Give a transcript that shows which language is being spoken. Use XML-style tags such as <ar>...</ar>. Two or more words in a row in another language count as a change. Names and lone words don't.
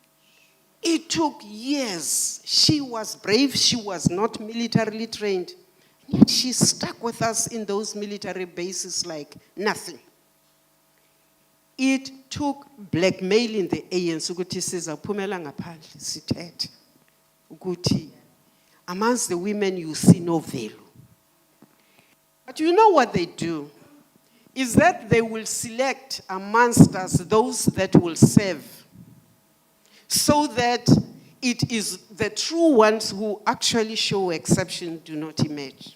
<en>It took years. She was brave. She was not militarily trained. Yet she stuck with us in those military bases like nothing. It took blackmailing the ANC</en> <nd>ukuthi sizaphumela ngaphandle sithethe ukuthi</nd> <en>amongst the women you see no value. But you know what they do is that they will select amongst us those that will serve, so that it is the true ones who actually show exception do not emerge.</en>